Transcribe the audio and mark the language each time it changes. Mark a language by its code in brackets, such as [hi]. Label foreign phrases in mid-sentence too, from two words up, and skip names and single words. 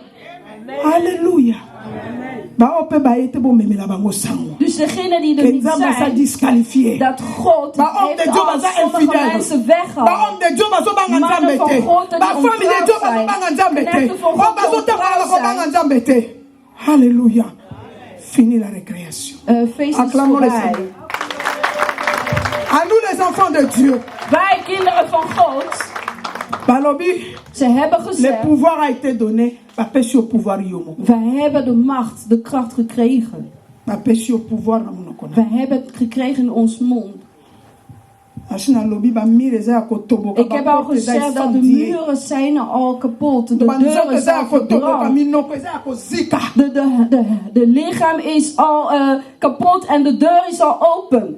[nl] Halleluja. Dus degene die er niet zijn, dat God heeft al sommige mensen weggehaald. Mannen van God en knechten van God zijn. [fr] Halleluja. Fini la récréation. Acclamons les Seigneurs. À nous les enfants de Dieu. [nl] Wij kinderen van God. Ze hebben gezegd. [fr] Le pouvoir a été donné. [nl] Wij hebben de macht, de kracht gekregen. Wij hebben het gekregen in ons mond. Ik heb al gezegd dat de muren zijn al kapot. De deuren zijn verbrand. De lichaam is al kapot en de deur is al open.